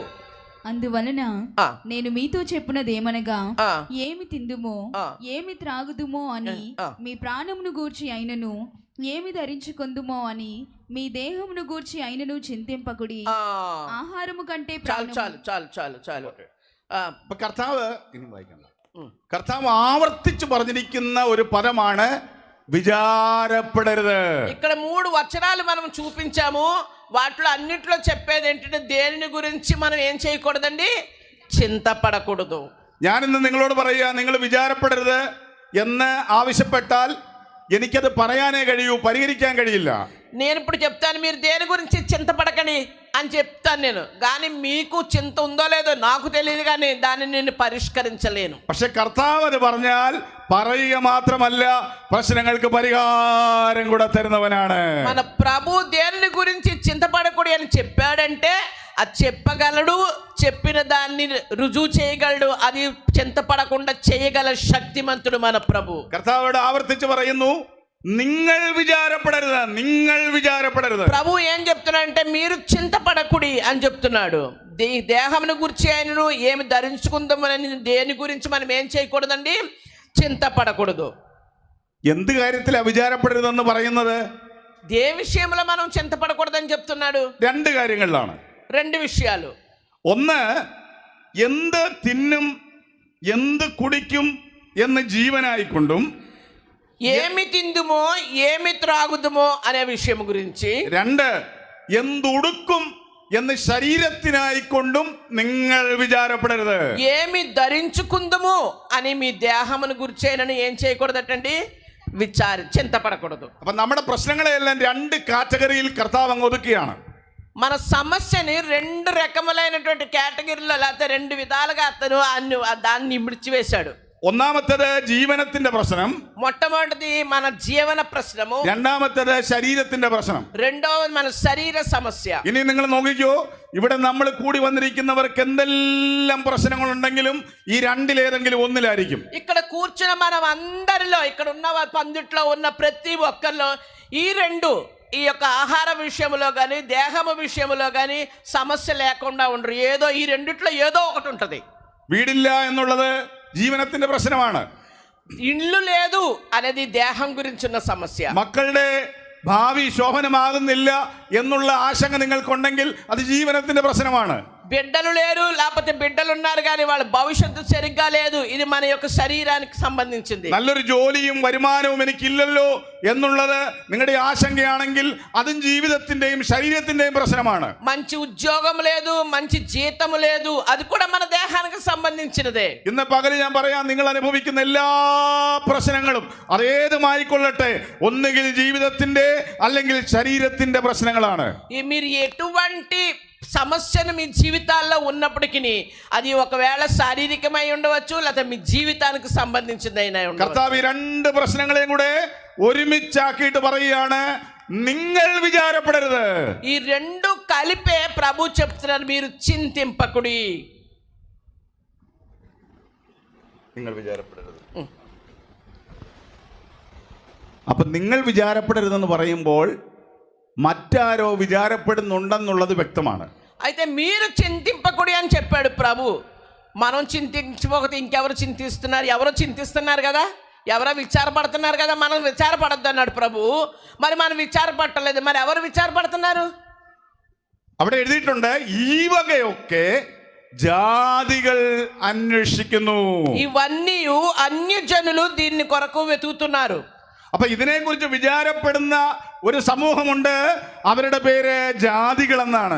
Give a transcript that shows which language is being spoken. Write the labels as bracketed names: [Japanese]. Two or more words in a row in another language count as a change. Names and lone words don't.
[Telugu] అందువలన నేను మీతో చెప్పున్నదేమనగా, ఏమి తిందుమో ఏమి త్రాగుదుమో అని మీ ప్రాణమును గూర్చి అయినను, ఏమి ధరించుకొందుమో అని మీ దేహమును గూర్చి అయినను చింతింపకుడి. ఆహారము కంటే చాలు. [Malayalam] കർത്താവ് ആവർത്തിച്ച് പറഞ്ഞിരിക്കുന്ന ഒരു പദമാണ് విచారపడరుదు. [Telugu] ఇక్కడ 3 వచనాలు మనం చూపించాము. వాటిలో అన్నిట్లో చెప్పేది ఏంటంటే దేనిని గురించి మనం ఏం చేయకూడదండి, చింతపడకూడదు. [Malayalam] ഞാനിന്ന് നിങ്ങളോട് പറയുക, നിങ്ങൾ വിചാരപ്പെടരുത് എന്ന് ആവശ്യപ്പെട്ടാൽ എനിക്കത് പറയാനേ കഴിയൂ, പരിഹരിക്കാൻ കഴിയില്ല. [Telugu] నేను ఇప్పుడు చెప్తాను, మీరు దేని గురించి చింతపడకండి అని చెప్తాను నేను, కానీ మీకు చింత ఉందో లేదో నాకు తెలియదు, కానీ దాన్ని నేను పరిష్కరించలేను. [Malayalam] പക്ഷെ കർത്താവ് അത് പറഞ്ഞാൽ പറയുക മാത്രമല്ല, പ്രശ്നങ്ങൾക്ക് പരിഹാരം കൂടെ തരുന്നവനാണ്. [Telugu] మన ప్రభు దేని గురించి చింతపడకూడదు అని చెప్పాడంటే అది చెప్పగలడు, చెప్పిన దాన్ని రుజువు చేయగలడు, అది చింతపడకుండా చేయగల శక్తిమంతుడు మన ప్రభు. [Malayalam] കർത്താവോട് ആവർത്തിച്ച് പറയുന്നു, നിങ്ങൾ വിചാരപ്പെടരുത്, നിങ്ങൾ വിചാരപ്പെടരുത്. [Telugu] ప్రభు ఏం చెప్తున్నాడంటే మీరు చింతపడకుడి అని చెప్తున్నాడు. దేహమును గురించి ఆయనను ఏమి ధరించుకుందామని దేని గురించి మనం ఏం చేయకూడదండి, చింతపడకూడదు. [Malayalam] എന്ത് കാര്യത്തിലാ വിചാരപ്പെടരുതെന്ന് പറയുന്നത്? [Telugu] ఏ విషయంలో మనం చింతపడకూడదని చెప్తున్నాడు? [Malayalam] 2 കാര്യങ്ങളിലാണ്. [Telugu] 2 విషయాలు. [Malayalam] ഒന്ന്, എന്ത് തിന്നും എന്ത് കുടിക്കും എന്ന് ജീവനായിക്കൊണ്ടും, [Telugu] ఏమి తిందుమో ఏమి త్రాగుదుమో అనే విషయం గురించి. 2, [Malayalam] എന്തുടുക്കും എന്ന് ശരീരത്തിനായിക്കൊണ്ടും നിങ്ങൾ വിചാരപ്പെടരുത്. [Telugu] ఏమి ధరించుకుందుమో అని మీ దేహమును గురించేనని ఏం చేయకూడదటండి, చింతపడకూడదు. [Malayalam] അപ്പൊ നമ്മുടെ പ്രശ്നങ്ങളെല്ലാം 2 കാറ്റഗറിയിൽ കർത്താവ് അങ്ങ് ഒതുക്കിയാണ്. [Telugu] మన సమస్యని 2 రకములైనటువంటి కేటగిరీలో లేకపోతే 2 విధాలుగా అతను దాన్ని విడిచివేశాడు. [Malayalam] ഒന്നാമത്തേത് ജീവനത്തിന്റെ പ്രശ്നം, [Telugu] మొట్టమొదటిది మన జీవన ప్రశ్నము, [Malayalam] രണ്ടാമത്തേത് ശരീരത്തിന്റെ പ്രശ്നം, [Telugu] రెండవది మన శరీర సమస్య. [Malayalam] ഇനി നിങ്ങൾ നോക്കിക്കോ, ഇവിടെ നമ്മൾ കൂടി വന്നിരിക്കുന്നവർക്ക് എന്തെല്ലാം പ്രശ്നങ്ങളുണ്ടെങ്കിലും ഈ 2-ലേതെങ്കിലും ഒന്നിലായിരിക്കും. [Telugu] ఇక్కడ కూర్చున్న మనం అందరిలో, ఇక్కడ ఉన్న పందిట్లో ఉన్న ప్రతి ఒక్కరిలో ఈ 2, ఈ యొక్క ఆహార విషయంలో కానీ దేహము విషయంలో కానీ సమస్య లేకుండా ఉండరు. ఏదో ఈ 2ట్లో ఏదో ఒకటి ఉంటుంది. [Malayalam] വീടില്ല എന്നുള്ളത് ജീവനത്തിന്റെ പ്രശ്നമാണ്. [Telugu] ఇల్లు లేదు అనేది దేహం గురించి ఉన్న సమస్య. [Malayalam] മക്കളുടെ ഭാവി ശോഭനമാകുന്നില്ല എന്നുള്ള ആശങ്ക നിങ്ങൾക്കുണ്ടെങ്കിൽ അത് ജീവനത്തിന്റെ പ്രശ്നമാണ്. [Telugu] బిడ్డలు లేరు, లేకపోతే బిడ్డలు ఉన్నారు కానీ వాళ్ళ భవిష్యత్తు సరిగ్గా లేదు, ఇది మన యొక్క శరీరానికి సంబంధించింది. [Malayalam] നല്ലൊരു ജോലിയും വരുമാനവും എനിക്കില്ലല്ലോ എന്നുള്ളത് നിങ്ങളുടെ ആശങ്കയാണെങ്കിൽ അതും ജീവിതത്തിന്റെയും ശരീരത്തിന്റെയും പ്രശ്നമാണ്. [Telugu] మంచి ఉద్యోగం లేదు, మంచి జీతం లేదు, అది కూడా మన దేహానికి సంబంధించినదే. [Malayalam] ഇന്ന് പകല് ഞാൻ പറയാം, നിങ്ങൾ അനുഭവിക്കുന്ന എല്ലാ പ്രശ്നങ്ങളും അതേതുമായിക്കൊള്ളട്ടെ, ഒന്നുകിൽ ജീവിതത്തിന്റെ അല്ലെങ്കിൽ ശരീരത്തിന്റെ പ്രശ്നങ്ങളാണ്. [Telugu] మీరు ఎటువంటి సమస్యను మీ జీవితాల్లో ఉన్నప్పటికీ అది ఒకవేళ శారీరకమై ఉండవచ్చు, లేకపోతే మీ జీవితానికి సంబంధించిందైనా ఉండవచ్చు. [Malayalam] കർത്താവ് 2 പ്രശ്നങ്ങളെയും കൂടെ ഒരുമിച്ചാക്കിയിട്ട് പറയുകയാണ്, നിങ്ങൾ വിചാരപ്പെടരുത്. [Telugu] ఈ 2 కలిపే ప్రభు చెప్తున్నారు, మీరు చింతింపకుడి. [Malayalam] നിങ്ങൾ വിചാരപ്പെടരുത്. അപ്പൊ നിങ്ങൾ വിചാരപ്പെടരുതെന്ന് പറയുമ്പോൾ മറ്റാരോ വിചാരപ്പെടുന്നുണ്ടെന്നുള്ളത് വ്യക്തമാണ്. [Telugu] అయితే మీరు చింతింపకుడి అని చెప్పాడు ప్రభు. మనం చింతించకపోతే ఇంకెవరు చింతిస్తున్నారు? ఎవరో చింతిస్తున్నారు కదా, ఎవరో విచారపడుతున్నారు కదా, మనం విచారపడద్దు అన్నాడు ప్రభు. మరి మనం విచారపడలేదు, మరి ఎవరు విచారపడుతున్నారు? [Malayalam] അവിടെ എഴുതിയിട്ടുണ്ട്, ഈ വകയൊക്കെ ജാതികൾ അന്വേഷിക്കുന്നു. [Telugu] ఇవన్నీ అన్యజనులు దీన్ని కొరకు వెతుకుతున్నారు. [Malayalam] അപ്പൊ ഇതിനെക്കുറിച്ച് വിചാരപ്പെടുന്ന ഒരു സമൂഹമുണ്ട്, അവരുടെ പേര് ജാതികൾ എന്നാണ്.